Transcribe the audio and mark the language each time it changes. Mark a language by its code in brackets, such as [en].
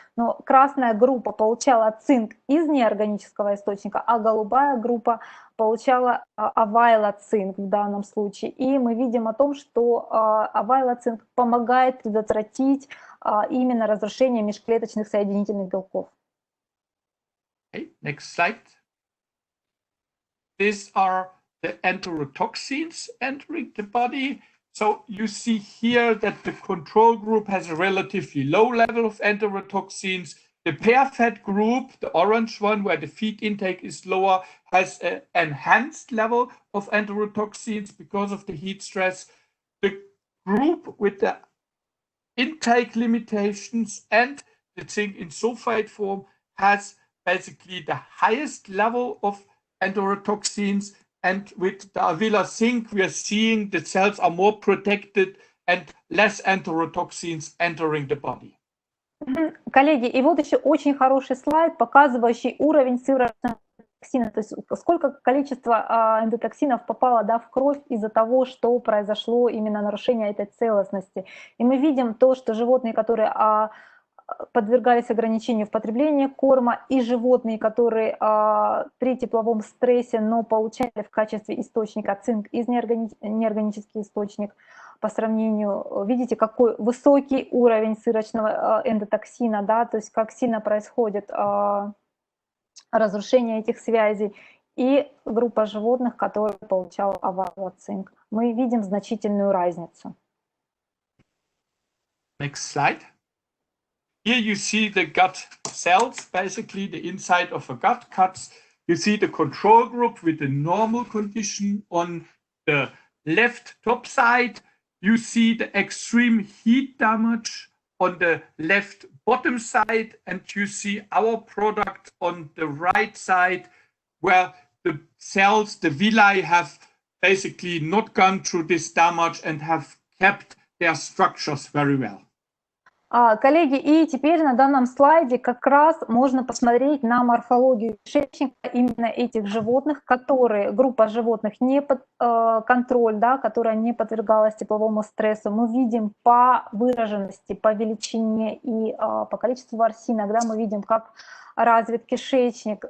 [ru] Но красная группа получала цинк из неорганического источника, а голубая группа получала Avila цинк в данном случае. И мы видим о том, что Avila цинк помогает предотвратить именно разрушение межклеточных соединительных белков. [en] Okay, next slide. These are the enterotoxins entering the body. So you see here that the control group has a relatively low level of enterotoxins. The pair-fed group, the orange one, where the feed intake is lower, has an enhanced level of enterotoxins because of the heat stress. The group with the intake limitations and the zinc in sulfate form has basically the highest level of enterotoxins, and with the Avila zinc we are seeing the cells are more protected and less enterotoxins entering the body. [ru] Коллеги, и вот еще очень хороший слайд, показывающий уровень сывороточного эндотоксина, то есть сколько количество эндотоксинов попало, да, в кровь из-за того, что произошло именно нарушение этой целостности. И мы видим то, что животные, которые подвергались ограничению в потреблении корма, и животные, которые при тепловом стрессе, но получали в качестве источника цинк из неорганический источник, по сравнению, видите, какой высокий уровень сывороточного эндотоксина, да, то есть как сильно происходит разрушение этих связей, и группа животных, которая получала авалоцинк. Мы видим значительную разницу. [en] Next slide. Here you see the gut cells, basically the inside of a gut cuts. You see the control group with the normal condition on the left top side. You see the extreme heat damage on the left bottom side, and you see our product on the right side, where the cells, the villi, have basically not gone through this damage and have kept their structures very well. [ru] Коллеги, и теперь на данном слайде как раз можно посмотреть на морфологию кишечника именно этих животных, которые, группа животных не под контроль, да, которая не подвергалась тепловому стрессу. Мы видим по выраженности, по величине и по количеству ворсинок, да, мы видим, как развит кишечник.